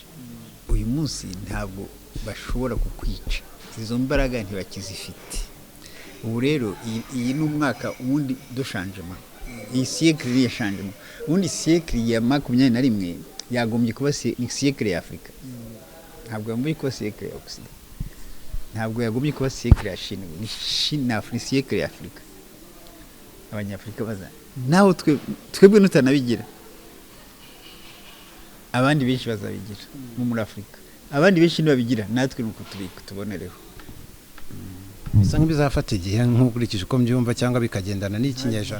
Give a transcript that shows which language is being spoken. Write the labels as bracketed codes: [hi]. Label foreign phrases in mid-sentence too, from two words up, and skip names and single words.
[rw] Uyu munsi ntabwo bashobora kukwica, izo mbaraga ntibakizifite. Ubu rero iyi ni umwaka ubundi dushanjemo, iyi siècle ya changement. Ubundi siècle ya 21 yagombye kuba ni siècle ya Afrika, ntabwo yagombye kuba siècle ya Occident, ntabwo yagombye kuba siècle ya Chine. Ni Chine Afrika, siècle ya Afrika. Abanyafrika baza naho twebwe nutanabigira, abandi benshi bazabigira muri Afrika. Abandi benshi nibabigira, natwe nuko tubonereho. Bisa nk'ibizafata igihe nk'ukurikije uko mbyumva cyangwa bikagendana n'ikinyejana.